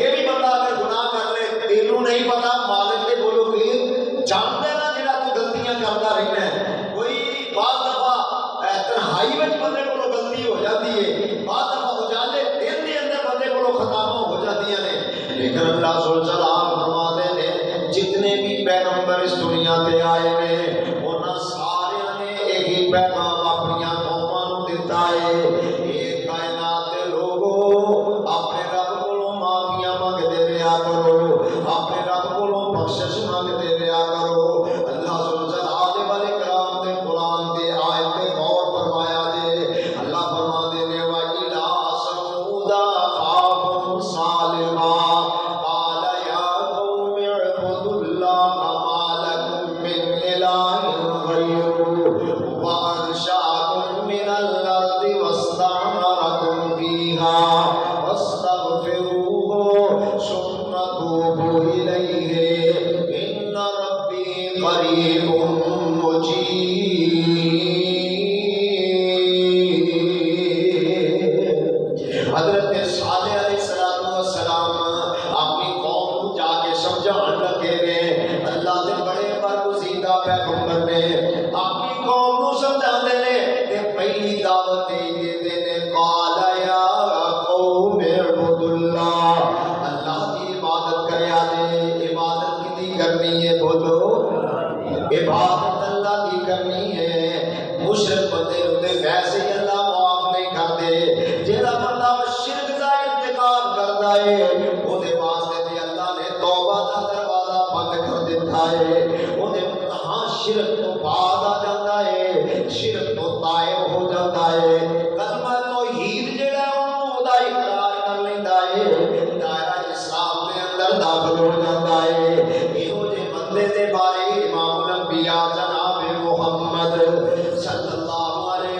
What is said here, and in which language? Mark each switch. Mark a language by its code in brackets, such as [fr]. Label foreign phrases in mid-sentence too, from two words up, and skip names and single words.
[ur] بھی بندہ اگر گناہ کر لے [pa] تینوں نہیں پتا [ur] مالک کے بولو کہ جانتے نا جڑا تو غلطیاں کرتا رہنا ہے کوئی بعض دفعہ تنہائی میں بندے کو غلطی ہو جاتی ہے بعض دفعہ اجالے دل کے اندر بندے کو خطاواں ہو جاتی ہیں لیکن اللہ ذوالجلال فرماتے ہیں [pa] جتنے بھی پیغمبر اس دنیا تے آئے نے انہاں سارے نے ایک ہی پیغام اپنی قوماں نوں دتا ہے اے کائنات دے لوگو اپنے رب کولوں معافیاں منگدے رہیا کرو اپنے رب کولوں بخشش منگدے رہیا کرو اللہ ذوالجلال والے کرام دے قرآن دے آیت تے غور فرمایا جے اللہ فرماتے نے [ar] وَإِلَىٰ ثَمُودَ أَخَاهُمْ صَالِحًا قَالَ يَا قَوْمِ اعْبُدُوا اللَّهَ مَا لَكُم مِّنْ إِلَٰهٍ غَيْرُهُ وَأَنشَأَكُم مِّنَ الْأَرْضِ وَاسْتَعْمَرَكُمْ فِيهَا فَاسْتَغْفِرُوهُ ثُمَّ تُوبُوا إِلَيْهِ إِنَّ رَبِّي قَرِيبٌ مُجِيبٌ حضرت [pa] صالح علیہ السلام اپنی قوم کو جا کے سمجھان لگے نے اللہ دے بڑے برگزیدہ پیغمبر نے اپنی قوم کو سمجھاندے نے تے پہلی دعوت دیندے نے [ar] قال یا قوم اعبدوا اللہ [pa] اللہ کی عبادت کریا جے عبادت کیتی کرنی ہے بولو عبادت اللہ کی کرنی ہے مشرک بندے ہوتے ویسے ہی اللہ معاف نہیں کرتے جیڑا بندہ شرک دا ارتکاب کرتا ہے وہ دے واسطے تے اللہ نے توبہ دا دروازہ بند کر دیتا ہے وہ دے ہاں شرک تو بعد آ جاتا ہے شرک تو طائب ہو جاتا ہے کلمہ توحید جیڑا انہوں دا اقرار کر لیندا ہے دائرہ اسلام دے اندر داخل ہو جاتا ہے ایہو جے بندے دے بارے امام الانبیاء جناب محمد صلی اللہ علیہ